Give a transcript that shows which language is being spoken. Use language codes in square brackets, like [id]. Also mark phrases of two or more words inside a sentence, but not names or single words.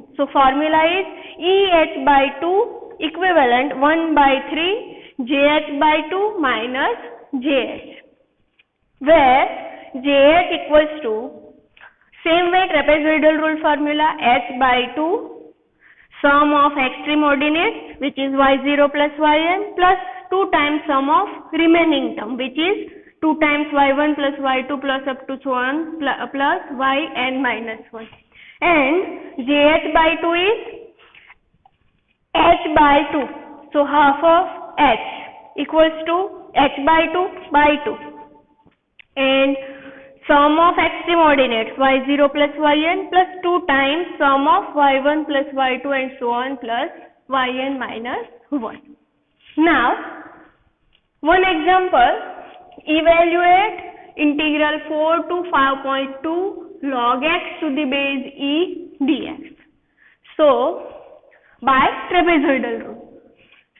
[en] So formula is EH by 2 equivalent 1 by 3 JH by 2 minus JH, where JH equals to, same way trapezoidal rule formula, h by 2 sum of extreme ordinates, which is y0 plus yn, plus 2 times sum of remaining term, which is 2 times y1 plus y2 plus up to so on plus yn minus 1, and jh by 2 is h by 2, so half of h equals to h by 2 and sum of extreme ordinates y0 plus yn plus 2 times sum of y1 plus y2 and so on plus yn minus 1. Now one example, evaluate integral 4 to 5.2 log x to the base e dx. So by trapezoidal rule.